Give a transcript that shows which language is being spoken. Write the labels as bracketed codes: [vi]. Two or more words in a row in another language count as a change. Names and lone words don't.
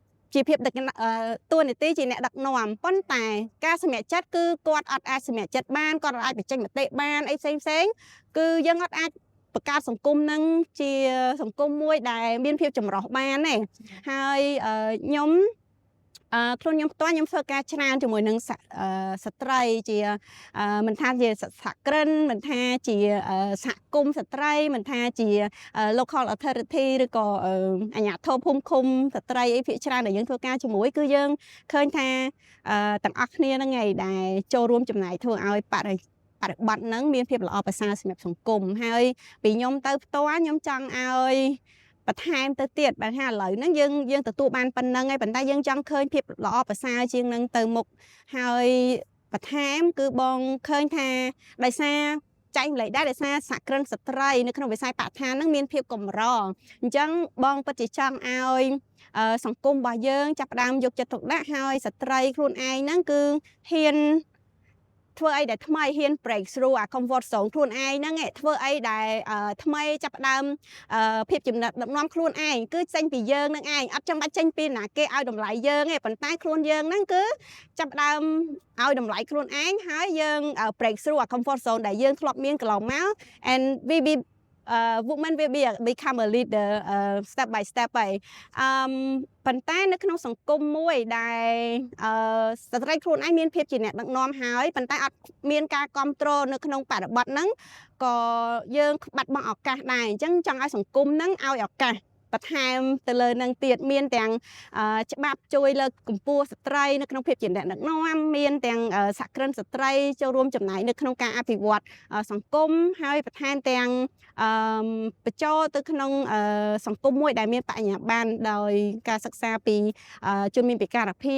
[km] ជាភាពដឹកតួនាទីជាអ្នកដឹកនាំប៉ុន្តែការសម្រេចចិត្តគឺគាត់អត់អាចសម្រេចចិត្តបានគាត់អាចបញ្ចេញមតិបានអីផ្សេងគឺយើងអត់អាចបង្កើតសង្គមនឹងជាសង្គមមួយដែលមាន ភាពចម្រុះបានទេហើយខ្ញុំខ្លួនខ្ញុំផ្ទាល់ខ្ញុំធ្វើការច្រើនជាមួយនឹងស្ត្រីជាមិនថាជាសហគ្រិនមិនថាជាសហគមន៍ស្ត្រីមិនថា ជា [en] local authority [km] ឬក៏អាជ្ញាធរភូមិឃុំស្ត្រីអីភាគច្រើនដែលយើងធ្វើការជាមួយគឺយើងឃើញថាទាំងអ ស់គ្នាហ្នឹងឯងដែលចូលរួមចំណាយធ្វើឲ្យបរិបត្តិហ្នឹងមានភាពល្អប្រសើរសម្រាប់សង្គមហើយពីខ្ញុំទៅផ្ទាល់ខ្ញុំចង់ឲ្យបន្ថែមទៅទៀតបើថាឥឡូវហ្នឹងយើងទទួលបានប៉ុណ្ណឹងហើយប៉ុន្តែយើងចង់ឃើញភាពល្អប្រសើរជាងហ្នឹងទៅមុខហើយបន្ថែមគឺបងឃើញថាដោយសារចែកម្លែកដែរដោយសារសហគ្រិនស្ត្រីនៅក្នុង វិស័យបរិស្ថានហ្នឹងមានភាពកម្រអញ្ចឹងបងពិតជាចង់ឲ្យសង្គមរបស់យើងចាប់ផ្ដើមយកចិត្តទុកដាក់ហើយស្ត្រីខ្លួនឯង ហ្នឹងគឺហ៊ានធ្វើអីដែលថ្មីហ៊ាន [en] break through អា comfort zone [km] ខ្លួនឯងហ្នឹងធ្វើអីដែលថ្មីចាប់ផ្ដើមភាព ចំណិតដឹកនាំខ្លួនឯងគឺចេញពីយើងនឹងឯងអត់ចាំបាច់ចេញពីណាគេឲ្យតម្លៃយើងទេប៉ុន្តែខ្លួនយើងហ្នឹងគឺចាប់ផ្ដើមឲ្យតម្លៃខ្លួនឯងហើយយើង [en] break through អា comfort zone [km] ដែលយើងធ្លាប់មានកន្លងមក [en] and we be woman will become a leader step by step [km] ហើយប៉ុន្តែនៅក្នុងសង្គមមួយដែលស្ត្រីខ្លួនឯងមានភាពជា អ្នកដឹកនាំហើយប៉ុន្តែអត់មានការគ្រប់គ្រងនៅក្នុងបរិបទហ្នឹងក៏យើងបាត់បង់ឱកាសដែរអញ្ចឹងចង់ឲ្យសង្គមហ្នឹងឲ្យឱកាសបន្ថែមទៅលើនឹងទៀតមានទាំងច្បាប់ជួយលើកកម្ពស់ស្ត្រីនៅក្នុងភាពជាអ្នកដឹកនាំមានទាំងសហគ្រិនស្ត្រីចូលរួមចំណាយនៅក្នុងការអភិវឌ្ឍសង្គមហើយបន្ថែមទាំងបញ្ចូលទៅក្នុងសង្គមមួយដែលមានបញ្ញាបត្រដោយការសិក្សាពីជនមានពិការភាព